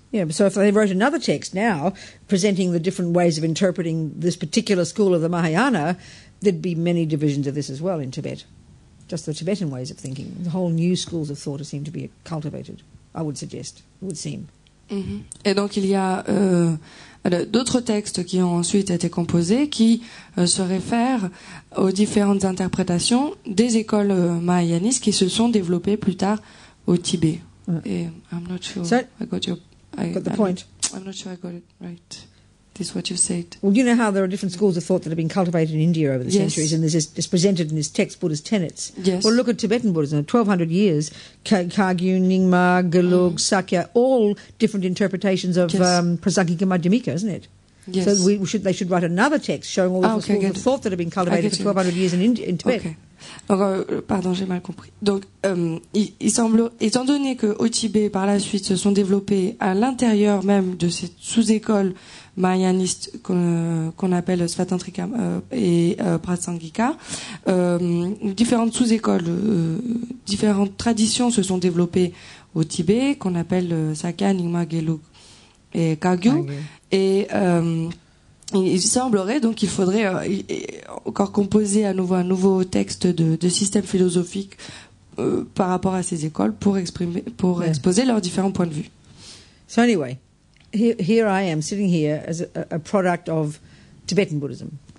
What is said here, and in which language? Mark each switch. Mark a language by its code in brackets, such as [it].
[en] Yeah, so if they wrote another text now presenting the different ways of interpreting this particular school of the Mahayana, there'd be many divisions of this as well in Tibet. Just the Tibetan ways of thinking. The whole new schools of thought seem to be cultivated, I would suggest. It would seem. Mm-hmm. [fr] Et donc il y a d'autres textes qui ont ensuite été composés qui se réfèrent aux différentes interprétations des écoles mahayanistes qui se sont développées plus tard au Tibet. [en] Et I'm not sure I got the point. I'm not sure I got it right. This is what you said. Well, you know how there are different schools of thought that have been cultivated in India over the centuries, and it's presented in this text, Buddhist tenets. Yes. Well, look at Tibetan Buddhism, 1200 years, Kagyu, Nyingma, Gelug, Sakya, all different interpretations of Prasangika Madhyamika, isn't it? Yes. So they should write another text showing all the schools of thought that have been cultivated for 1200 years in Tibet. Okay. [fr] Donc, pardon, j'ai mal compris. Donc, il semble, étant donné que au Tibet, par la suite, se sont développées à l'intérieur même de ces sous-écoles mahayanistes qu'on appelle Svatantrika et Prasangika, différentes sous-écoles, différentes traditions se sont développées au Tibet, qu'on appelle Sakya, Nyingma, Gelug et Kagyu. Et il semblerait donc qu'il faudrait encore composer à nouveau un nouveau texte de système philosophique par rapport à ces écoles pour exposer leurs différents points de vue. [en] So anyway, here I am sitting here as a product of Tibetan Buddhism.